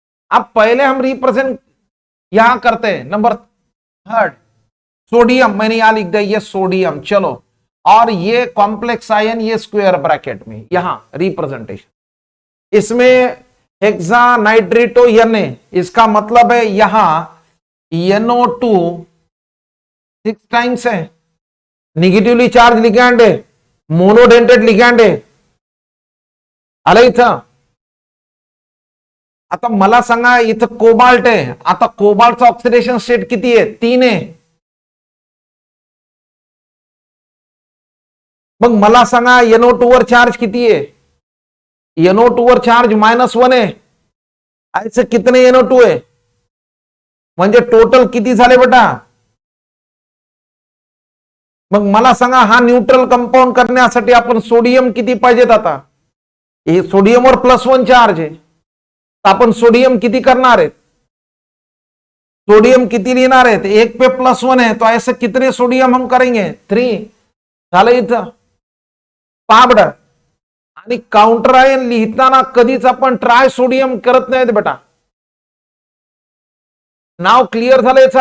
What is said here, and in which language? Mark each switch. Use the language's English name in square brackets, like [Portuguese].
[Hindi] अब पहले हम रिप्रेजेंट यहां करते हैं नंबर थर्ड, सोडियम, मैंने यहां लिख दिया ये सोडियम, चलो, और ये कॉम्प्लेक्स आयन ये स्क्वायर ब्रैकेट में यहां रिप्रेजेंटेशन, इसमें हेक्सा नाइट्रेटो Na, इसका मतलब है यहां NO2 6 टाइम्स है, निगेटिवली चार्ज लिगैंड है, मोनोडेंटेड लिगैंड [Marathi] आहे, आलं इथं। आता मला सांगा इथं कोबाल्ट आहे, आता कोबाल्टचा ऑक्सिडेशन स्टेट किती आहे? 3 आहे। मग मला सांगा NO2 वर चार्ज किती आहे? NO2 वर चार्ज -1 आहे, [Hindi] ऐसे कितने [Marathi] NO2 आहे? म्हणजे टोटल किती झाले बेटा? मग मला सांगा हा न्यूट्रल कंपाऊंड करण्यासाठी आपण सोडियम किती पाहिजेत? आता हे सोडियमवर +1 चार्ज आहे, तर आपण सोडियम किती करणार आहेत? सोडियम किती लिहिणार आहेत? [Hindi] 1 पे +1 है, तो ऐसे कितने सोडियम हम करेंगे? [Marathi] 3 झालं इथं, पाबड। आणि काउंटर आयन लिहिताना कधीच आपण ट्राय सोडियम करत नाहीत बेटा, नाव क्लिअर झालं याचं।